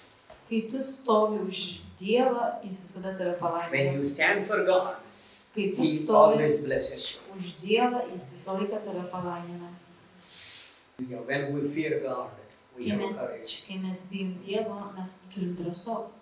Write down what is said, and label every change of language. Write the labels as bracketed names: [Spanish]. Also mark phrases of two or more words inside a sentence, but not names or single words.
[Lithuanian] Kai tu stovi už Dievą, Jis visada tave [English] When [Lithuanian] palaimina. [English] you stand for God, [Lithuanian] Kai tu [English] He [Lithuanian] stovi [English] always blesses you. [Lithuanian] už Dievą, Jis visą laiką tave palaimina. [English] When we fear God, we have courage. [Lithuanian] Kai mes bijom Dievo, mes turim drąsos.